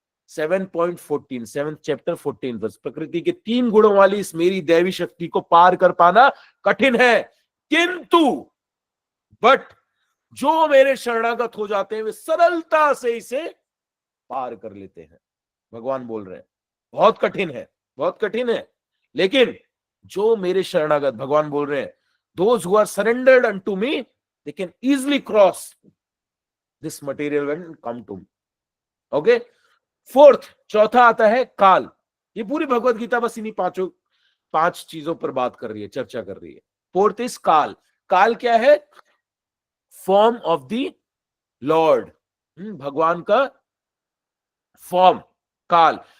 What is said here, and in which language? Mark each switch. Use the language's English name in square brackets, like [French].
[Hindi] 7.14 7th chapter 14 verse. प्रकृति के 3 गुणों वाली इस मेरी दैवी शक्ति को पार कर पाना कठिन है, किंतु बट जो मेरे शरणागत हो जाते हैं वे सरलता से इसे पार कर लेते हैं। भगवान बोल रहे हैं बहुत कठिन है, लेकिन जो मेरे शरणागत, भगवान बोल रहे हैं, [English] those who are surrendered unto me, they can easily cross this material and come to me. Okay? [Hindi] 4th, चौथा आता है काल। ये पूरी भगवत गीता बस इन्हीं 5 चीजों पर बात कर रही है, चर्चा कर रही है। [English] 4th is काल। [Hindi] काल क्या है? [English] Form of the lord. [Hindi] भगवान का फॉर्म काल।